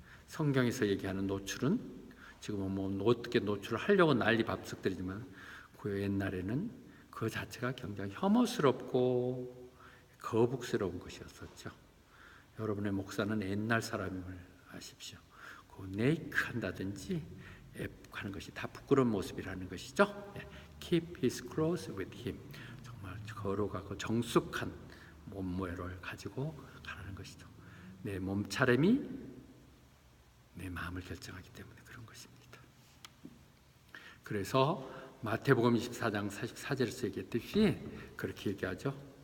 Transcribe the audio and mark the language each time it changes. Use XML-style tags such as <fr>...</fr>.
<ko>성경에서 얘기하는 노출은 지금은 뭐 어떻게 노출을 하려고 난리 밥석들이지만 그 옛날에는 그 자체가 굉장히 혐오스럽고 거북스러운 것이었었죠. 여러분의 목사는 옛날 사람임을 아십시오. 그 네이크 한다든지 하는 것이 다 부끄러운 모습이라는 것이죠.</ko> <en>Keep his clothes with him.</en> <ko>거룩하고 정숙한 몸매를 가지고 가는 것이죠. 내 몸차림이 내 마음을 결정하기 때문에 그런 것입니다. 그래서 마태복음 24장 44절에서 얘기했듯이 그렇게 얘기하죠.</ko>